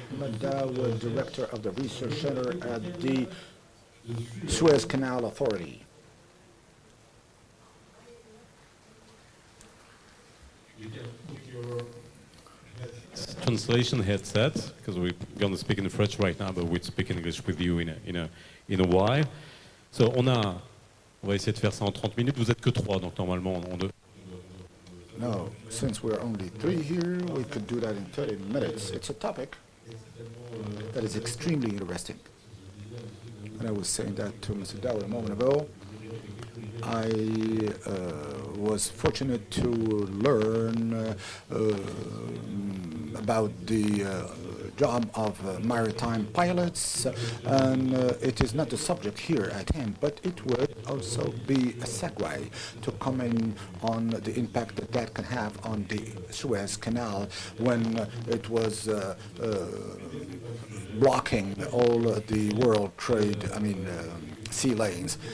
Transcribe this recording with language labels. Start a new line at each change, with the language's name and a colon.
English: Ahmed Dawood, director of the research center at the Suez Canal Authority. Translation headset, because we're going to speak in French right now, but we'll speak in English with you in a while.
French: So on va essayer de faire ça en 30 minutes. Vous êtes que 3, donc normalement
English: No, since we're only 3 here, we could do that in 30 minutes. It's a topic that is extremely interesting. And I was saying that to Mr. Dowell a moment ago. I was fortunate to learn about the job of maritime pilots, and it is not the subject here at hand, but it would also be a segue to comment on the impact that that can have on the Suez Canal when it was blocking all the world trade, sea lanes.